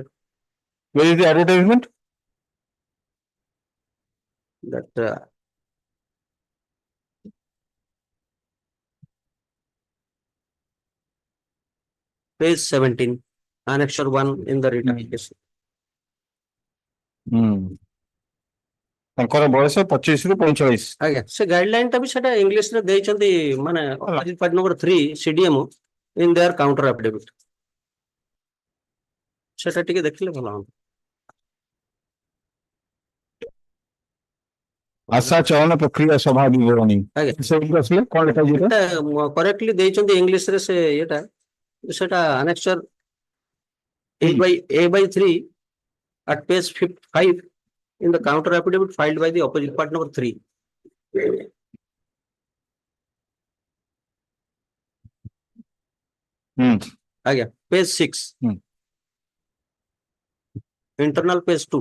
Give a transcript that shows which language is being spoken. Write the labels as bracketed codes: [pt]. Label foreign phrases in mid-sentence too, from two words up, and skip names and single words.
[en] Where is the advertisement? That page 17, annexure 1 in the written application. [or] ତାଙ୍କର ବୟସ 25 ରୁ 45. ଆଜ୍ଞା ସେ ଗାଇଡଲାଇନ ଟା ବି ସେଟା ଇଂଲିଶ ରେ ଦେଇଛନ୍ତି ମାନେ [en] part number [or] 3 [en] CDM in their counter affidavit. [or] ସେଟା ଟିକେ ଦେଖିଲେ ଭଲ ହବ. ଆଶା ଚୟନ ପ୍ରକ୍ରିୟା ସଭା ବିବରଣୀ ଆଜ୍ଞା। ସେଗୁଡିକ ଆସିଲେ କଣ ଲେଖାଯିବ? କରେକ୍ଟଲି ଦେଇଛନ୍ତି ଇଂଲିଶ ରେ ସେ ଏଟା ସେଟା [en] annexure A by 3 at page 5 in the counter affidavit filed by the opposite party number 3. ଆଜ୍ଞା page 6 internal page 2